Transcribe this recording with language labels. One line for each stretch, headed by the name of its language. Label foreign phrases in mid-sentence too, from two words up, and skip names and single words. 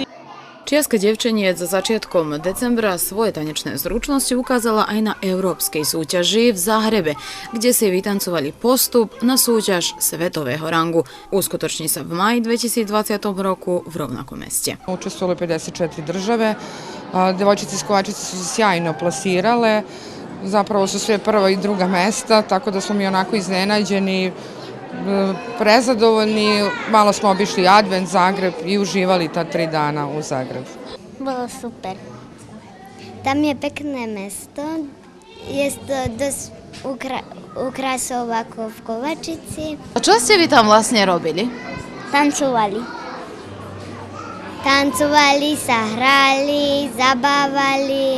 Slovak: Čiaska devčeniec za začiatkom decembra svoje tanečné zručnosti ukázala aj na európskej súťaži v Záhrebe, kde si vytancovali postup na súťaž svetového rangu. Uskutoční sa v maji 2020 roku v rovnakom meste.
Serbian: Učestvovalo 54 države, devojčice iz Kovačice su se sjajno plasirale, zapravo su sve prva i druga mesta, tako da smo mi onako iznenađeni, prezadovoljni, malo smo obišli Advent, Zagreb i uživali ta 3 dana u Zagrebu.
Slovak: Bolo super. Tam je pekné mesto, je to dosť ukrasov ako v Kovačici. A čo ste vy tam vlastne robili? Tancovali. Tancovali, sa hrali, zabávali.